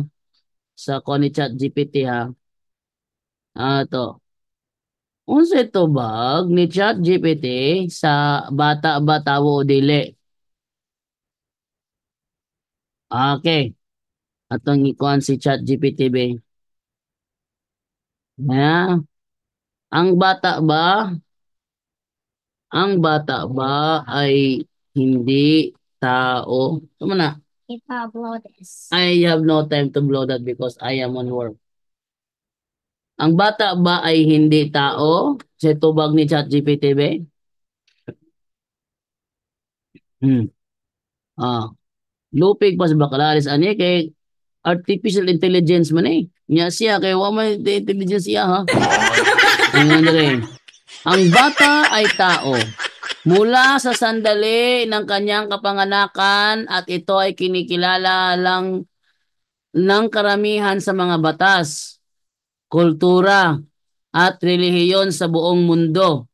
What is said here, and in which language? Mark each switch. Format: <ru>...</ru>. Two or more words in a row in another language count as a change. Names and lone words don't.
<ceb>Sa kuan ni Chat GPT ha. To. Unsay tubag ni ChatGPT sa bata ba tawo o dili? Okay. Atong ikuan si ChatGPT be.</ceb> <tl>Na, ang bata ba, ang bata ba ay hindi tao?</tl> <ceb>Tama na.</ceb> <en>I have no time to blow that because I am on work.</en> <tl>Ang bata ba ay hindi tao?</tl> <ceb>Sa tubag ni ChatGPT be? Hmm. Ah, lupig pa sa bakalaris ani kay</ceb> <en>artificial intelligence</en> <ceb>man eh. Nya siya kay wa man intelligence siya ha. Tingnan dire.</ceb> <tl>Ang bata ay tao. Mula sa sandali ng kanyang kapanganakan at ito ay kinikilala lang ng karamihan sa mga batas, kultura, at relihiyon sa buong mundo.</tl>